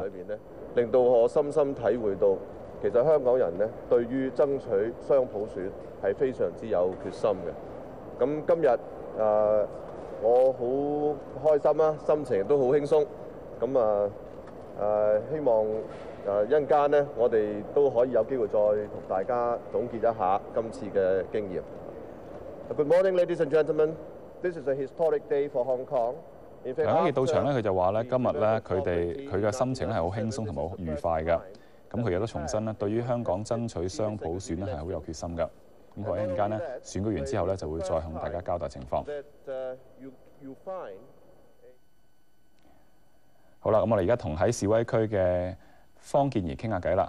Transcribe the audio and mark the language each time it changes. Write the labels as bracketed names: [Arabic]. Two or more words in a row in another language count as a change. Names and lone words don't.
[Cantonese] 令到我深深體會到，其實香港人咧對於爭取雙普選係非常之有決心嘅。咁今日我好開心啦，心情亦都好輕鬆。咁希望一陣間咧，我哋都可以有機會再同大家總結一下今次嘅經驗。 [English] Good morning, ladies and gentlemen. This is a historic day for Hong Kong. [Cantonese] 梁家傑到場咧，佢就話咧，今日咧佢嘅心情咧係好輕鬆同埋好愉快嘅。咁佢亦都重申咧，對於香港爭取雙普選咧係好有決心嘅。咁佢一陣間咧選舉完之後咧，就會再向大家交代情況。好啦，咁我哋而家同喺示威區嘅方健儀傾下偈啦。